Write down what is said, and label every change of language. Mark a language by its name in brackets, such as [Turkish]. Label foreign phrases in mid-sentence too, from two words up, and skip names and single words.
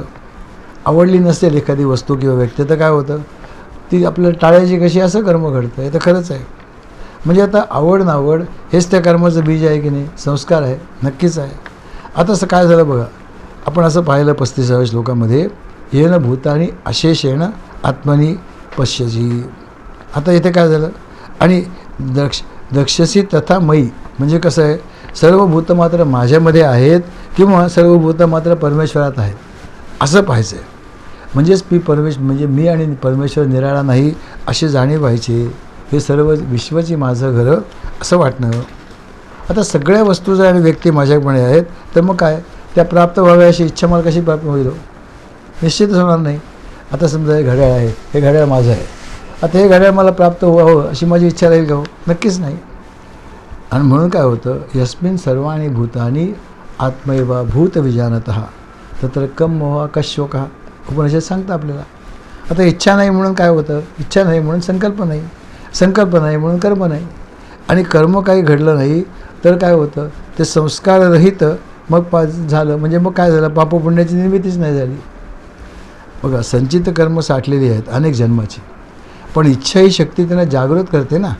[Marathi] आवडली नसेल एखादी वस्तू किंवा व्यक्ती तर काय होतं, ती आपल्याला टाळायची कशी, असं कर्म घडतं. हे तर खरंच आहे. म्हणजे आता आवड नावड हेच त्या कर्माचं बीज आहे की नाही, संस्कार आहे, नक्कीच आहे. आता असं काय झालं बघा, आपण असं पाहिलं 35व्या श्लोकामध्ये, [Sanskrit] येन भूतानी अशेषेण आत्मनी पश्यसी. [Marathi] आता इथे काय झालं, आणि [Sanskrit] द्रक्ष्यसी तथा मयी, [Marathi] म्हणजे कसं आहे, सर्व भूतं मात्र माझ्यामध्ये आहेत किंवा सर्व भूतं मात्र परमेश्वरात आहेत असं पाहायचं आहे. म्हणजेच म्हणजे मी आणि परमेश्वर निराळा नाही अशी जाणीव व्हायची. हे सर्व विश्वाची माझं घर असं वाटणं. आता सगळ्या वस्तू जर आणि व्यक्ती माझ्याकडे आहेत तर मग काय, त्या प्राप्त व्हाव्या अशी इच्छा मला कशी प्राप्त होईल, निश्चितच होणार नाही. आता समजा हे घड्याळ आहे, हे घड्याळ माझं आहे, आता हे घड्याळ मला प्राप्त व्हावं अशी माझी इच्छा राहील का, हो, नक्कीच नाही. आणि म्हणून काय होतं, [Sanskrit] यस्मिन सर्वाणि भूतानि आत्मैवा भूत विजानतः तत्र कम मोह कशोकः, [Marathi] उपनिषद सांगतं आपल्याला. आता इच्छा नाही म्हणून काय होतं, इच्छा नाही म्हणून संकल्प नाही म्हणून कर्म नाही, आणि कर्म काही घडलं नाही तर काय होतं, ते संस्काररहित मग झालं. म्हणजे मग काय झालं, पापपुण्याची निर्मितीच नाही झाली. बघा, संचित कर्म साठलेली आहेत अनेक जन्माची, पण इच्छा ही शक्ती त्यांना जागृत करते ना.